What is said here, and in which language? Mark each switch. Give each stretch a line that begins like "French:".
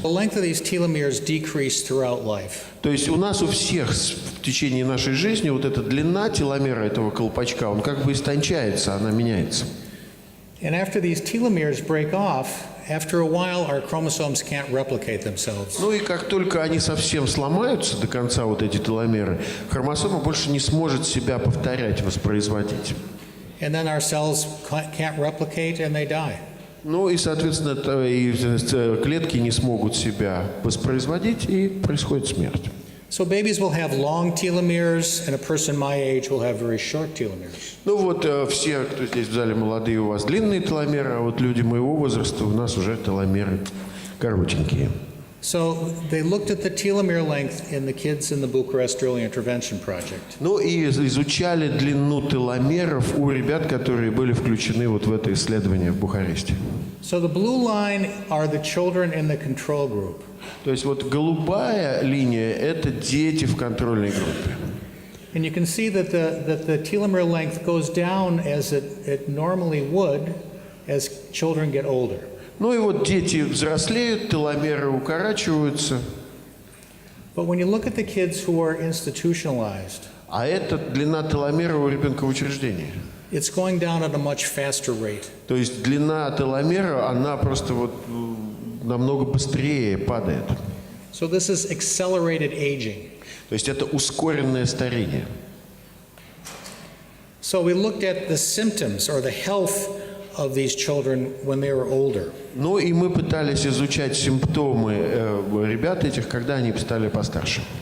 English: The length of these telomeres decrease throughout life.
Russian: То есть у нас у всех в течение нашей жизни вот эта длина теломера этого колпачка, он как бы истончается, она меняется.
English: And after these telomeres break off, after a while our chromosomes can't replicate themselves.
Russian: Ну и как только они совсем сломаются до конца, вот эти теломеры, хромосома больше не сможет себя повторять, воспроизводить.
English: And then our cells can't replicate and they die.
Russian: Ну и, соответственно, и клетки не смогут себя воспроизводить, и происходит смерть.
English: So babies will have long telomeres, and a person my age will have very short telomeres.
Russian: Ну вот все, кто здесь в зале молодые, у вас длинные теломеры, а вот люди моего возраста, у нас уже теломеры коротенькие.
English: So they looked at the telomere length in the kids in the Bucharest Early Intervention Project.
Russian: Ну и изучали длину теломеров у ребят, которые были включены вот в это исследование в Бухаресте.
English: So the blue line are the children in the control group.
Russian: То есть вот голубая линия – это дети в контрольной группе.
English: And you can see that the telomere length goes down as it normally would as children get older.
Russian: Ну и вот дети взрослеют, теломеры укорачиваются.
English: But when you look at the kids who are institutionalized,
Russian: А это длина теломера у ребенка в учреждении.
English: it's going down at a much faster rate.
Russian: То есть длина теломера, она просто вот намного быстрее падает.
English: So this is accelerated aging.
Russian: То есть это ускоренное старение.
English: So we looked at the symptoms or the health of these children when they were older.
Russian: Ну и мы пытались изучать симптомы ребят этих, когда они стали постарше.